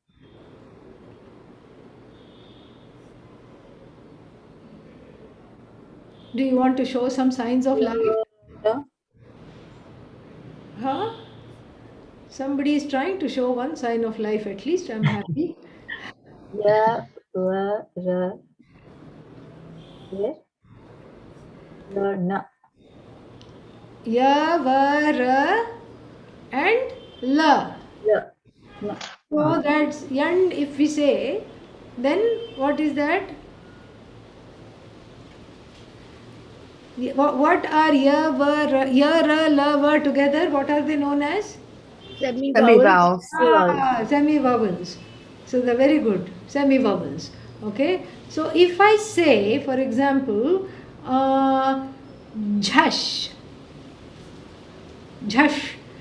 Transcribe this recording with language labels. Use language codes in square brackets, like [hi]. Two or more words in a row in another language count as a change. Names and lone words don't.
[en] Do you want to show some signs of life? Yeah. Huh? Somebody is trying to show one sign of life at least. I'm happy. Yeah. Ra. Ra. Yeah. La. Na. Ya, va, ra, and la. Yeah. Na. So that's yan. If we say, then what is that? What are ya, va, ra, la, va together? What are they known as? Semi-vowels. Semi-vowels. So they're very good. Semi-vowels. Okay. So if I say, for example, jhash. Jhash.